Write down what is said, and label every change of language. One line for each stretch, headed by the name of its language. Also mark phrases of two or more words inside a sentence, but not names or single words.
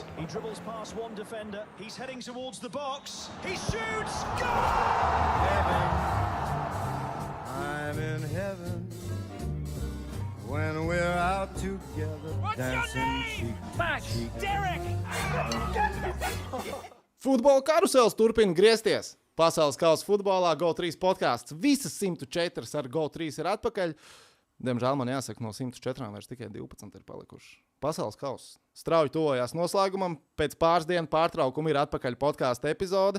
English: He dribbles past one defender. He's heading towards the box. He shoots. Goal! I'm in heaven when we're out together. What's your name? Max, Derek!
Latvian: Futbola karusels turpina griezties. Pasaules kausa futbolā GO3 podkāsts. Visas 104 ar GO3 ir atpakaļ. Diemžēl man jāsaka, no 104 vairs tikai 12 ir palikuši. Pasaules kausa strauji tuvojās noslēgumam. Pēc pāris dienu pārtraukuma ir atpakaļ podkāsta epizode.